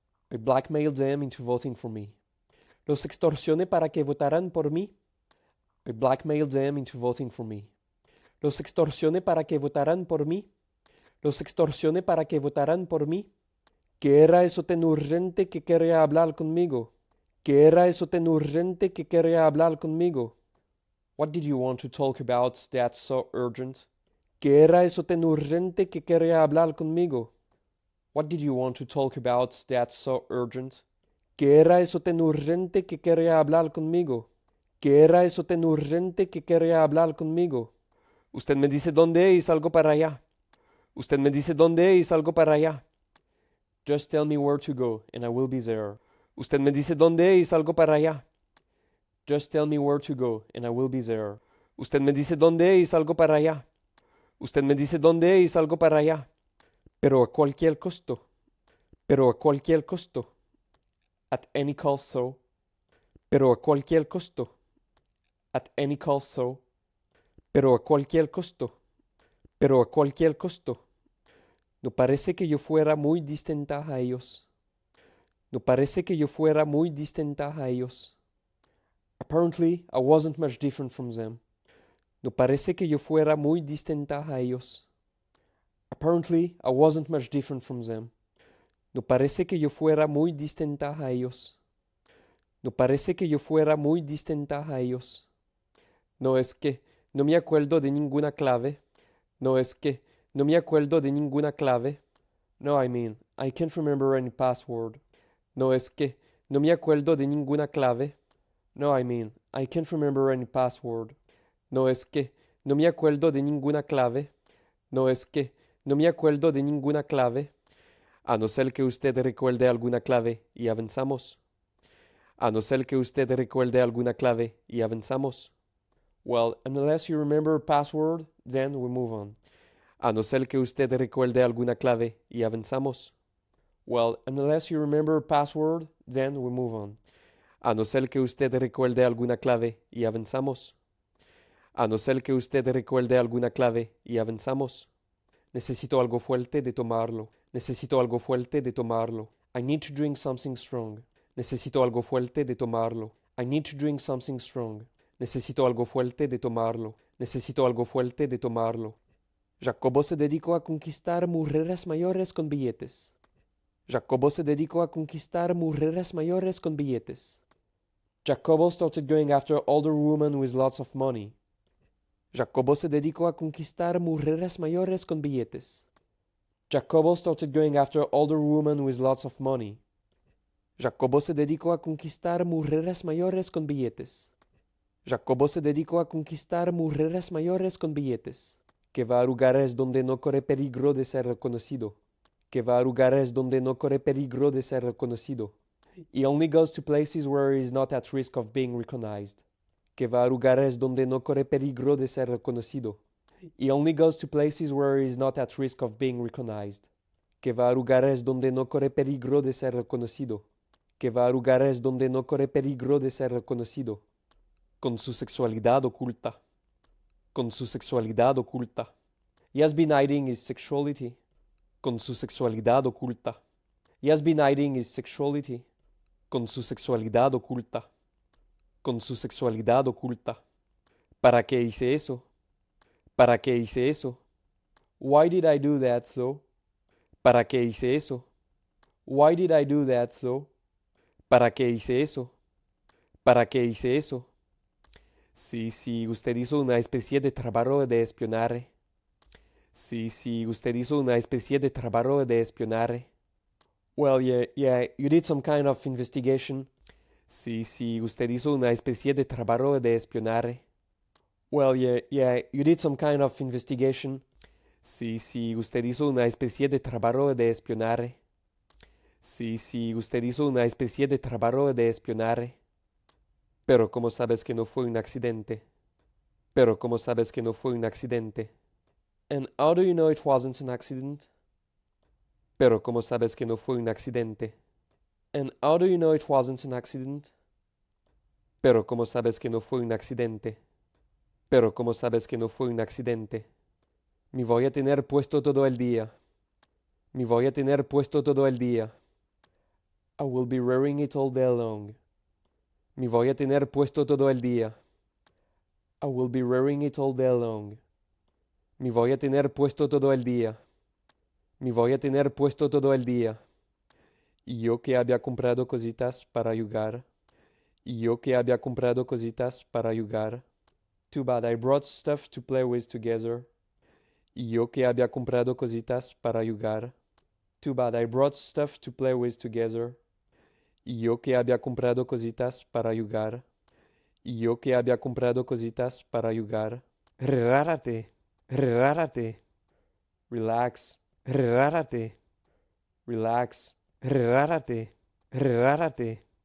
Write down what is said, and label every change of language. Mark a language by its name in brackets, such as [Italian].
[English] I blackmailed them into voting for me. [Spanish] Los extorsioné para que votaran por mí. [English] I blackmailed them into voting for me. [Spanish] Los extorsioné para que votaran por mí. Los extorsioné para que votaran por mí. ¿Qué era eso tan urgente que quería hablar conmigo? ¿Qué era eso tan urgente que quería hablar conmigo? [English] What did you want to talk about that's so urgent? [Spanish] ¿Qué era eso tan urgente que quería hablar conmigo? [English] What did you want to talk about that's so urgent? [Spanish] ¿Qué era eso tan urgente que quería hablar conmigo? ¿Qué era eso tan urgente que quería hablar conmigo? Usted me dice dónde y salgo para allá. Usted me dice dónde y salgo para allá. [English] Just tell me where to go, and I will be there. [Spanish] Usted me dice dónde y salgo para allá. [English] Just tell me where to go, and I will be there. [Spanish] Usted me dice dónde y salgo para allá. Usted me dice dónde y salgo para allá. Pero a cualquier costo. Pero a cualquier costo. [English] At any cost, so. [Spanish] Pero a cualquier costo. [English] At any cost, so. [Spanish] Pero a cualquier costo. Pero a cualquier costo. No parece que yo fuera muy distinta a ellos. No parece que yo fuera muy distinta a ellos. [English] Apparently, I wasn't much different from them. [Spanish] No parece que yo fuera muy distinta a ellos. [English] Apparently, I wasn't much different from them. [Spanish] No parece que yo fuera muy distinta a ellos. No parece que yo fuera muy distinta a ellos. No es que no me acuerdo de ninguna clave. No es que no me acuerdo de ninguna clave. [English] No, I mean, I can't remember any password. [Spanish] No es que no me acuerdo de ninguna clave. [English] No, I mean, I can't remember any password. [Spanish] No es que no me acuerdo de ninguna clave. No es que no me acuerdo de ninguna clave. A no ser que usted recuerde alguna clave y avanzamos. A no ser que usted recuerde alguna clave y avanzamos. [English] Well, unless you remember a password, then we move on. [Spanish] A no ser que usted recuerde alguna clave y avanzamos. [English] Well, unless you remember a password, then we move on. [Spanish] A no ser que usted recuerde alguna clave y avanzamos. A no ser que usted recuerde alguna clave y avanzamos. Necesito algo fuerte de tomarlo. Necesito algo fuerte de tomarlo. [English] I need to drink something strong. [Spanish] Necesito algo fuerte de tomarlo. [English] I need to drink something strong. [Spanish] Necesito algo fuerte de tomarlo. Necesito algo fuerte de tomarlo. Jacobo se dedicó a conquistar mujeres mayores con billetes. Jacobo se dedicó a conquistar mujeres mayores con billetes. [English] Jacobo started going after older women with lots of money. [Spanish] Jacobo se dedicó a conquistar mujeres mayores con billetes. [English] Jacobo started going after older women with lots of money. [Spanish] Jacobo se dedicó a conquistar mujeres mayores con billetes. Jacobo se dedicó a conquistar mujeres mayores con billetes. Que va a lugares donde no corre peligro de ser reconocido. Que va a lugares donde no corre peligro de ser reconocido. [English] He only goes to places where he is not at risk of being recognized. [Spanish] Que va a lugares donde no corre peligro de ser reconocido. [English] He only goes to places where he is not at risk of being recognized. [Spanish] Que va a lugares donde no corre peligro de ser reconocido. Que va a lugares donde no corre peligro de ser reconocido. Con su sexualidad oculta. Con su sexualidad oculta. [English] He has been hiding his sexuality. [Spanish] Con su sexualidad oculta. [English] He has been hiding his sexuality. [Spanish] Con su sexualidad oculta. Con su sexualidad oculta. ¿Para qué hice eso? ¿Para qué hice eso? [English] Why did I do that, though? [Spanish] ¿Para qué hice eso? [English] Why did I do that, though? [Spanish] ¿Para qué hice eso? ¿Para qué hice eso? Sí, usted hizo una especie de trabajo de espionaje. Sí, usted hizo una especie de trabajo de espionaje. [English] Well, yeah, you did some kind of investigation. [Spanish] Sí, usted hizo una especie de trabajo de espionaje. [English] Well, yeah, you did some kind of investigation. [Spanish] Sí, usted hizo una especie de trabajo de espionaje. Sí, usted hizo una especie de trabajo de espionaje. Pero ¿cómo sabes que no fue un accidente? Pero ¿cómo sabes que no fue un accidente? [English] And how do you know it wasn't an accident? [Spanish] Pero ¿cómo sabes que no fue un accidente? [English] And how do you know it wasn't an accident? [Spanish] Pero ¿cómo sabes que no fue un accidente? Pero ¿cómo sabes que no fue un accidente? Me voy a tener puesto todo el día. Me voy a tener puesto todo el día. [English] I will be wearing it all day long. [Spanish] Me voy a tener puesto todo el día. [English] I will be wearing it all day long. [Spanish] Me voy a tener puesto todo el día. Me voy a tener puesto todo el día. Y yo que había comprado cositas para jugar. Y yo que había comprado cositas para jugar. [English] Too bad, I brought stuff to play with together. [Spanish] Y yo que había comprado cositas para jugar. [English] Too bad, I brought stuff to play with together. [Spanish] Y yo que había comprado cositas para jugar. Y yo que había comprado cositas para jugar. Relárate, relárate. [English] Relax, [Spanish] relárate. [English] Relax, [Spanish] relárate, relárate.